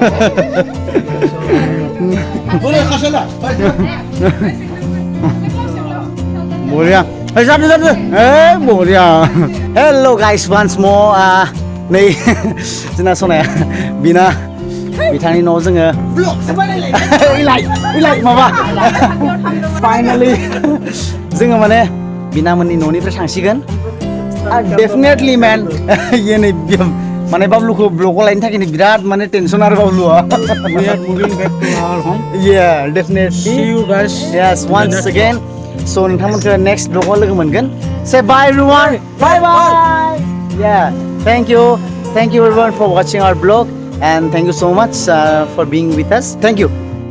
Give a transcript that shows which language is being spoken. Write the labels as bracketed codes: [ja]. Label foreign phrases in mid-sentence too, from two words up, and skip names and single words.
[brx] बरिया जादो जादो बरिया [en] hello guys once more [brx] नै जोंना सनाया बिना बिथांनि न'आव जोङो इलाइ माबा फाइनालि जोङो माने बिनामोननि न'निफ्राय थांसिगोन [en] definitely man [brx] इयो नै माने बाबलुखौ ब्लगाव लायनो थाखायनो बिराद माने टेनसन आरो बाबलुआ [en] We are moving back to our home. yeah definitely See you guys. yes once again so [brx] नोंथांमोनखौ next ब्लगाव लोगो मोनगोन [en] say bye everyone bye bye yeah thank you everyone for watching our blog and thank you so much for being with us thank you